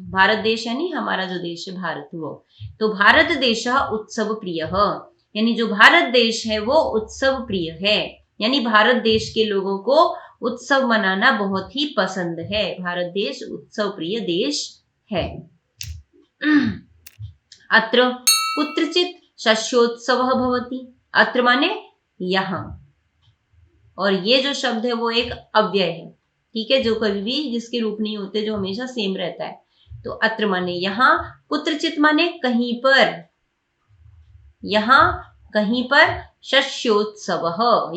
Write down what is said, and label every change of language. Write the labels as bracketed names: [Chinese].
[Hindi] भारत देश यानी हमारा जो देश है भारत, वो। तो भारत देश उत्सव प्रिय, यानी जो भारत देश है वो उत्सव प्रिय है, यानी भारत देश के लोगों को उत्सव मनाना बहुत ही पसंद है। भारत देश उत्सव प्रिय देश है। [Sanskrit] अत्र कुत्रचित शस्योत्सवः भवति। [Hindi] अत्र माने यहाँ, और ये जो शब्द है वो एक अव्यय है, ठीक है, जो कभी भी जिसके रूप नहीं होते, जो हमेशा सेम रहता है। तो अत्र माने यहाँ, कुत्रचित माने कहीं पर, यहाँ कहीं पर, शस्योत्सवः।